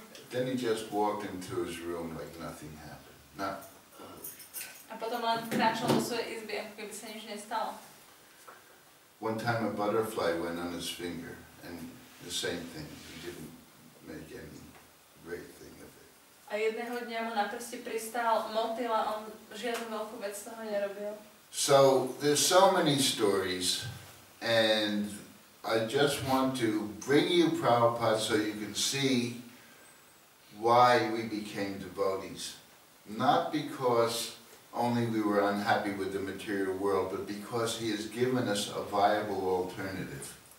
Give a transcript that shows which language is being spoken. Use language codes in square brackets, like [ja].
[en] Then he just walked into his room like nothing happened. [sk] A potom len kráčal do svojej izby, ako keby sa nič nestalo. [en] One time a butterfly went on his finger, and the same thing. He didn't make any great thing of it. [sk] A jedného dňa mu na prste pristál motýl a on žiadnu veľkú vec z toho nerobil. [en] So there's so many stories, and I just want to bring you Prabhupada so you can see why we became devotees. Not because only we were unhappy with the material world, but because he has given us a viable alternative.